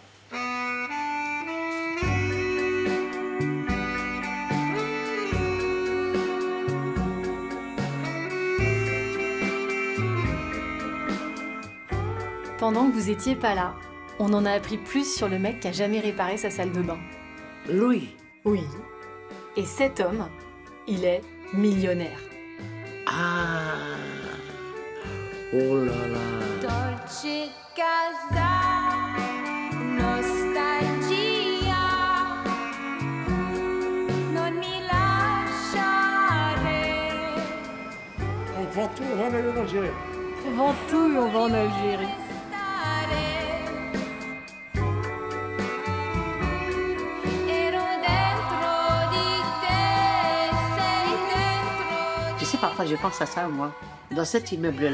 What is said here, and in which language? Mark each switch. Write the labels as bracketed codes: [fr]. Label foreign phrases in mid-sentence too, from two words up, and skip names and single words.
[fr] Pendant que vous étiez pas là, on en a appris plus sur le mec qui a jamais réparé sa salle de bain. Louis. Oui. Et cet homme, il est millionnaire. Ah. Oh là là. [it] Dolce casa, nostalgia, non mi lasciare. [fr] On vend tout, on va aller en Algérie. On vend tout et on va en Algérie. Tu sais, parfois je pense à ça, moi.